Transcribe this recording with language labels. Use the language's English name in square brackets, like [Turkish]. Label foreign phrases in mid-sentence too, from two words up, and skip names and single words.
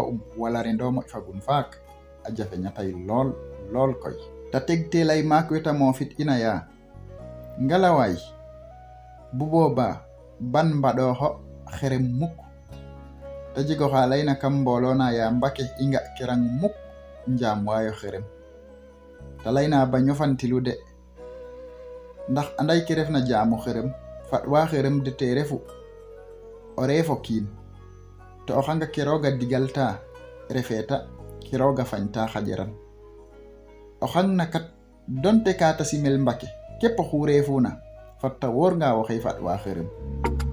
[Serer] ba'um wala rendo moƴ fagun faak a jafeñatay lool lool koy ta tegtelay maak weta mofit ina ya ngalaway bu boba ban mbaɗoxo xerem muk ta jego xa layna kam mbolona ya mbake i nga kirang muk njam wayo xerem ta layna ba ñofantilu de ndax anday ke refna jaamu xerem fatwa xerem de te refu o reefo kiin to o xanga ke roga digalta refeta ke roga fañta xajeran o xang na kat donte ka ta simel mbake képp xu reefuna fatta wóor nga waxey fatwa xerem